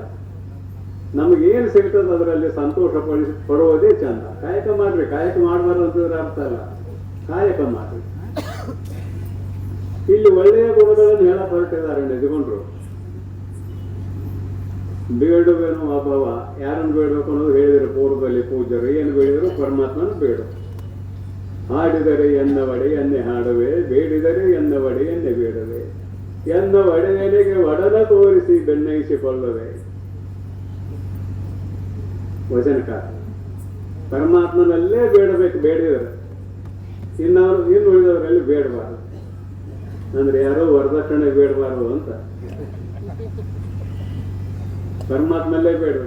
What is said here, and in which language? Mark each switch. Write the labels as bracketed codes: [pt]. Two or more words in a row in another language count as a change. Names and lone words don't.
[kn] ನಮಗೇನು ಸಿಗ್ತದೆ ಅದರಲ್ಲಿ ಸಂತೋಷ ಪಡುವುದೇ ಚಂದ. ಕಾಯಕ ಮಾಡ್ರಿ, ಕಾಯಕ ಮಾಡಬಾರ್ದು ಅಂತಂದ್ರೆ ಅರ್ಥ ಅಲ್ಲ, ಕಾಯಕ ಮಾಡ್ರಿ. ಇಲ್ಲಿ ಒಳ್ಳೆಯ ಗುಣಗಳನ್ನು ಹೇಳಕ್ ಹೊರಟಿದ್ದಾರೆ ನಿಜಗೊಂಡ್ರು. ಬೇಡುವೇನು ಅಭವ, ಯಾರನ್ನು ಬೇಡಬೇಕು ಅನ್ನೋದು ಹೇಳಿದರು ಪೂರ್ವದಲ್ಲಿ ಪೂಜ್ಯರು. ಏನು ಬೇಡಿದರು? ಪರಮಾತ್ಮನ ಬೇಡು. ಹಾಡಿದರೆ ಎನ್ನ ಒಡೆ ಎನ್ನೆ ಹಾಡುವೆ, ಬೇಡಿದರೆ ಎನ್ನ ಒಡೆ ಎನ್ನೆ ಬೇಡುವೆ, ಎನ್ನ ಒಡೆಯನಿಗೆ ಒಡಲ ತೋರಿಸಿ ಬೆನ್ನಯಿಸಿಕೊಳ್ಳುವೆ. ವಚನಕಾರ ಪರಮಾತ್ಮನಲ್ಲೇ ಬೇಡಬೇಕು, ಬೇಡಿದರೆ ಇನ್ನು ಉಳಿದವರಲ್ಲಿ ಬೇಡಬಾರದು. ಅಂದ್ರೆ ಯಾರೋ ವರದಕ್ಷಿಣೆ ಬೇಡಬಾರದು ಅಂತ, ಪರಮಾತ್ಮಲ್ಲೇ ಬೇಡಬೇಕು.